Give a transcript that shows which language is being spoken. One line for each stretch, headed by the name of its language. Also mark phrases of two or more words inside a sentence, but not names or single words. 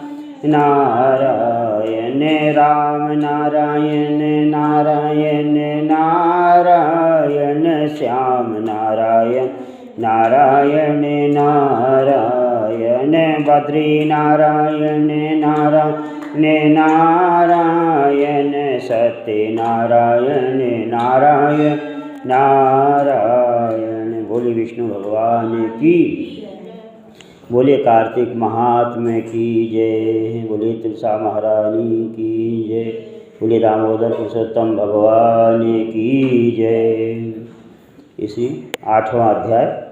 Hindi: नारायण राम नारायण नारायण नारायण श्याम नारायण नारायण नारायण बद्री नारायण नारायण नारायण सत्य नारायण नारायण नारायण। बोले विष्णु भगवान की, बोले कार्तिक महात्म्य की जय, बोले तुलसा महारानी की जय, बोले दामोदर पुरुषोत्तम भगवान की जय। इसी 8वां अध्याय।